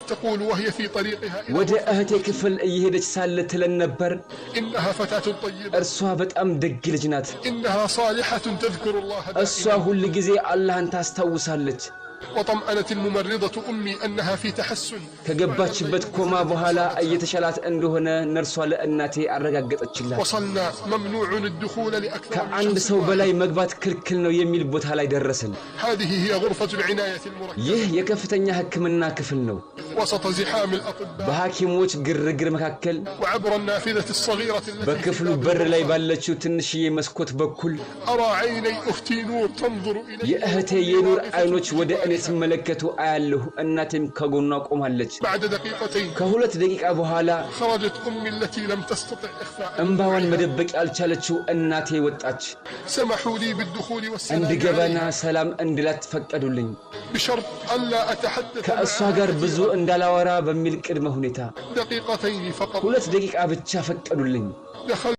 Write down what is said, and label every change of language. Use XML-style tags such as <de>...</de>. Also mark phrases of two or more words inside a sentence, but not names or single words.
<ar>تقول وهي في طريقها</ar> <am>ወደ እህቴ ክፍል እየሄደች ሳለ ትለን ነበር</am> <ar>إنها فتاة طيبة</ar> <am>እርሷ በጣም ደግ ልጅ ናት</am> <ar>إنها صالحة تذكر الله</ar> <am>እሷ</am> <ar>دائما</ar> <am>ሁሉ ጊዜ አላህን ታስታውሳለች</am> <ar>وطمأنت الممرضة أمي أنها في تحسن</ar> <am>ከገባችበት ኮማ በኋላ እየተሻላት እንደሆነ ነርሷ ለእናቴ አረጋገጠችላት</am> <ar>وصلنا ممنوع الدخول لأكثر من</ar> <am>ከአንድ</am> <ar>شخص</ar> <am>ሰው</am> <ar>واحد.</ar> <am>በላይ መግባት ክልክል ነው የሚል ቦታ ላይ ደረስን</am> <ar>هذه هي غرفة العناية المركزة</ar> <am>ይህ የከፍተኛ ህክምና ክፍል ነው</am> <ar>وسط زحام الأطباء</ar> <am>በሐኪሞች ግርግር መካከል</am> <ar>وعبر النافذة الصغيرة التي في</ar> <am>በክፍሉ</am> <ar>باب</ar> <am>በር ላይ</am> <ar>الغرفة.</ar> <am>ባለችው ትንሽዬ መስኮት በኩል</am> <ar>أرى عيني أختي نور تنظر إلي</ar> <am>የእህቴ የኑር አይኖች ወደ እኔ ሲመለከቱ አያለሁ እናቴም ከጎኗ ቆማለች</am> <ar>بعد دقيقتين</ar> <am>ከሁለት ደቂቃ በኋላ</am> <ar>خرجت أمي التي لم تستطع إخفاء</ar> <am>እንባዋን መደበቅ ያልቻለችው እናቴ ወጣች</am> <ar>سمحوا لي بالدخول والسلام</ar> <am>እንድገባና</am> <ar>عليها</ar> <am>ሰላም እንድላት ፈቀዱልኝ</am> <ar>بشرط ألا أتحدث</ar> <am>ከእሷ</am> <ar>معها</ar> <am>ጋር ብዙ እንዳላወራ በሚል ቅድመ ሁኔታ</am> <ar>دقيقتين فقط</ar> <am>ሁለት ደቂቃ ብቻ ፈቀዱልኝ</am> <ar>دخلت</ar>